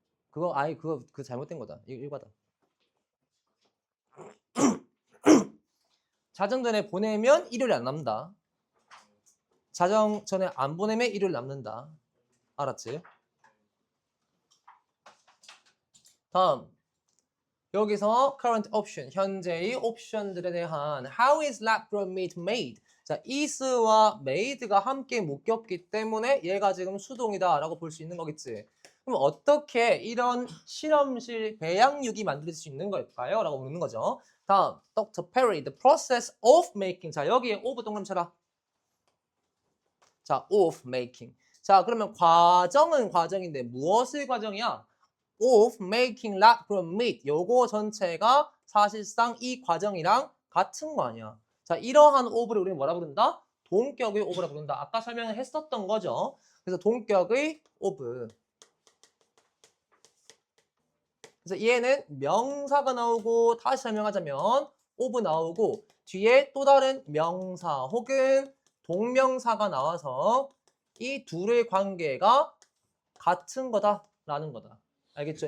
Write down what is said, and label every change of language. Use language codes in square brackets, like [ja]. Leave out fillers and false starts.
[ko] 그거 아니 그거 잘못된 거다. 이거다. 자정 전에 보내면 일요일에 안 남는다. 자정 전에 안 보내면 일요일 남는다. 알았지? 다음 여기서 [en] current option [ko] 현재의 옵션들에 대한 [en] how is lab grown meat made? [ko] 자, is와 made가 함께 묶였기 때문에 얘가 지금 수동이다라고 볼 수 있는 거겠지. 그럼 어떻게 이런 실험실 배양육이 만들 수 있는 걸까요? 라고 묻는 거죠. 다음 Dr. [en] Perry, the process of making. [ko] 자, 여기에 of 동그라미 쳐라. [en] 자, of making. [ko] 자, 그러면 과정은 과정인데 무엇의 과정이야? [en] of making lab grown meat. [ko] 요거 전체가 사실상 이 과정이랑 같은 거 아니야. 자, 이러한 of를 우리는 뭐라 부른다? 동격의 of라 부른다. 아까 설명을 했었던 거죠. 그래서 동격의 of. 그래서 얘는 명사가 나오고 다시 설명하자면 of 나오고 뒤에 또 다른 명사 혹은 동명사가 나와서 이 둘의 관계가 같은 거다라는 거다. 알겠죠?